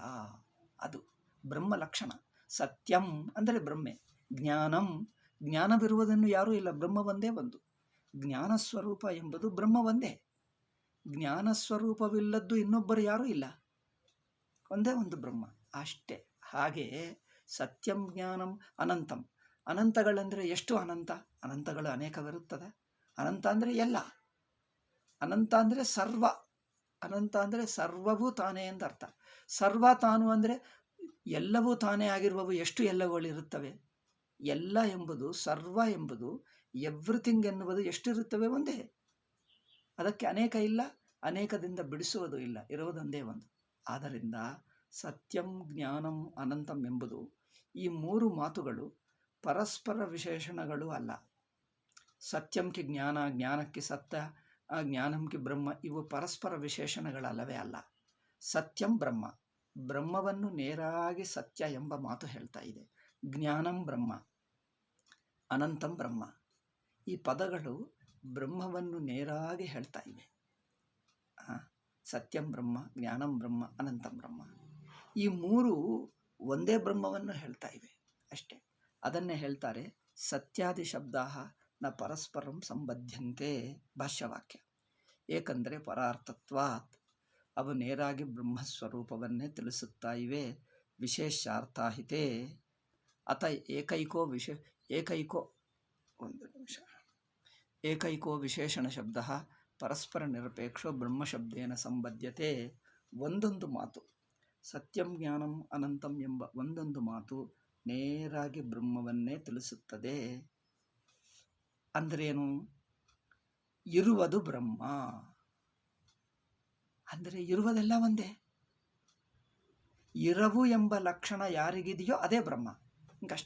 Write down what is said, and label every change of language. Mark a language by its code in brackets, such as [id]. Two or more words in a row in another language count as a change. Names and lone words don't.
[kn] ಅದು ಬ್ರಹ್ಮ ಲಕ್ಷಣ. ಸತ್ಯಂ ಅಂದರೆ ಬ್ರಹ್ಮೆ. ಜ್ಞಾನವಿರುವುದನ್ನು ಯಾರೂ ಇಲ್ಲ, ಬ್ರಹ್ಮ ಒಂದೇ ಒಂದು. ಜ್ಞಾನ ಸ್ವರೂಪ ಎಂಬುದು ಬ್ರಹ್ಮ ಒಂದೇ. ಜ್ಞಾನ ಸ್ವರೂಪವಿಲ್ಲದ್ದು ಇನ್ನೊಬ್ಬರು ಯಾರೂ ಇಲ್ಲ, ಒಂದೇ ಒಂದು ಬ್ರಹ್ಮ. ಅಷ್ಟೇ. ಹಾಗೆಯೇ [sa] ಸತ್ಯಂ ಜ್ಞಾನಂ ಅನಂತಂ. [kn] ಅನಂತಗಳಂದರೆ ಎಷ್ಟು ಅನಂತ? ಅನಂತಗಳು ಅನೇಕವಿರುತ್ತದೆ. ಅನಂತ ಅಂದರೆ ಎಲ್ಲ, ಅನಂತ ಅಂದರೆ ಸರ್ವ, ಅನಂತ ಅಂದರೆ ಸರ್ವವೂ ತಾನೇ ಎಂದರ್ಥ. ಸರ್ವ ತಾನು ಅಂದರೆ ಎಲ್ಲವೂ ತಾನೇ ಆಗಿರುವವು. ಎಷ್ಟು ಎಲ್ಲವುಗಳಿರುತ್ತವೆ? ಎಲ್ಲ ಎಂಬುದು, ಸರ್ವ ಎಂಬುದು, ಎವ್ರಿಥಿಂಗ್ ಎನ್ನುವುದು ಎಷ್ಟಿರುತ್ತವೆ? ಒಂದೇ. ಅದಕ್ಕೆ ಅನೇಕ ಇಲ್ಲ, ಅನೇಕದಿಂದ ಬಿಡಿಸುವುದು ಇಲ್ಲ, ಇರುವುದೊಂದೇ ಒಂದು. ಆದ್ದರಿಂದ [sa] ಸತ್ಯಂ ಜ್ಞಾನಂ ಅನಂತಂ [kn] ಎಂಬುದು ಈ ಮೂರು ಮಾತುಗಳು ಪರಸ್ಪರ ವಿಶೇಷಣಗಳು ಅಲ್ಲ. ಸತ್ಯಂಗೆ ಜ್ಞಾನ, ಜ್ಞಾನಕ್ಕೆ ಸತ್ಯ, ಜ್ಞಾನಂಗೆ ಬ್ರಹ್ಮ, ಇವು ಪರಸ್ಪರ ವಿಶೇಷಣಗಳಲ್ಲವೇ ಅಲ್ಲ. [sa] ಸತ್ಯಂ ಬ್ರಹ್ಮ, [kn] ಬ್ರಹ್ಮವನ್ನು ನೇರಾಗಿ ಸತ್ಯ ಎಂಬ ಮಾತು ಹೇಳ್ತಾ ಇದೆ. [sa] ಜ್ಞಾನಂ ಬ್ರಹ್ಮ, ಅನಂತಂ ಬ್ರಹ್ಮ, [kn] ಈ ಪದಗಳು ಬ್ರಹ್ಮವನ್ನು ನೇರಾಗಿ ಹೇಳ್ತಾ ಇವೆ. [sa] ಸತ್ಯಂ ಬ್ರಹ್ಮ, ಜ್ಞಾನಂ ಬ್ರಹ್ಮ, ಅನಂತಂ ಬ್ರಹ್ಮ, [kn] ಈ ಮೂರು ಒಂದೇ ಬ್ರಹ್ಮವನ್ನು ಹೇಳ್ತಾ ಇವೆ ಅಷ್ಟೇ. ಅದನ್ನೇ ಹೇಳ್ತಾರೆ [sa] ಸತ್ಯಾದಿ ಶಬ್ದಾಃ ನ ಪರಸ್ಪರಂ ಸಂಬದ್ಧಂತೆ, ಭಾಷ್ಯವಾಕ್ಯ. [kn] ಏಕೆಂದರೆ ಪರಾರ್ಥತ್ವಾತ್, ಅವು ನೇರಾಗಿ ಬ್ರಹ್ಮಸ್ವರೂಪವನ್ನೇ ತಿಳಿಸುತ್ತಾ ಇವೆ. [sa] ವಿಶೇಷಾರ್ಥಾಹಿತೆ ಅತ ಏಕೈಕೋ ವಿಶೇಷಣ ಶಬ್ದ ಪರಸ್ಪರ ನಿರಪೇಕ್ಷೋ ಬ್ರಹ್ಮಶಬ್ದೇನ ಸಂಬದ್ಧತೆ. [kn] ಒಂದೊಂದು ಮಾತು, [sa] ಸತ್ಯಂ ಜ್ಞಾನಂ ಅನಂತಂ [kn] ಎಂಬ ಒಂದೊಂದು ಮಾತು ನೇರಾಗಿ ಬ್ರಹ್ಮವನ್ನೇ ತಿಳಿಸುತ್ತದೆ. ಅಂದ್ರೇನು? ಇರುವುದು ಬ್ರಹ್ಮ ಅಂದರೆ ಇರುವುದೆಲ್ಲ ಒಂದೇ. ಇರವು ಎಂಬ ಲಕ್ಷಣ ಯಾರಿಗಿದೆಯೋ ಅದೇ ಬ್ರಹ್ಮ, ಹಿಂಗಷ್ಟೇ.